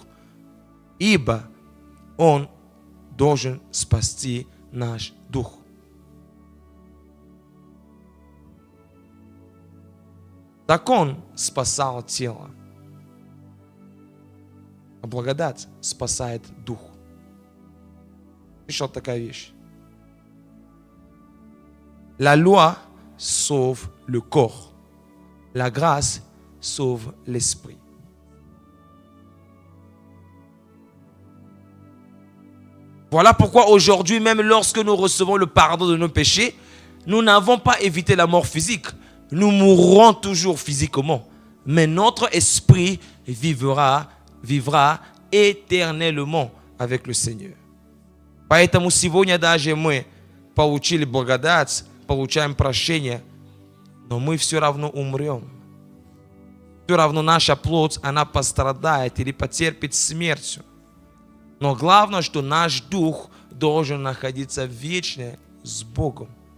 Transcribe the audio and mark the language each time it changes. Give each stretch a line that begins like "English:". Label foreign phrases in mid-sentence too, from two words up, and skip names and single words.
Russian: Ибо Он должен спасти наш дух. Закон спасал тело, а благодать спасает дух. Еще такая вещь.
French: La loi sauve le corps. La grâce sauve l'esprit. Voilà pourquoi aujourd'hui, même lorsque nous recevons le pardon de nos péchés, nous n'avons pas évité la mort physique. Nous mourrons toujours physiquement, mais notre esprit vivra éternellement avec le Seigneur.
Russian: Поэтому сегодня даже мы получили благодать, получаем прощение, но мы все равно умрем. Все равно наша плоть, она пострадает или потерпит смертью. Но главное, что наш дух должен находиться вечно с Богом.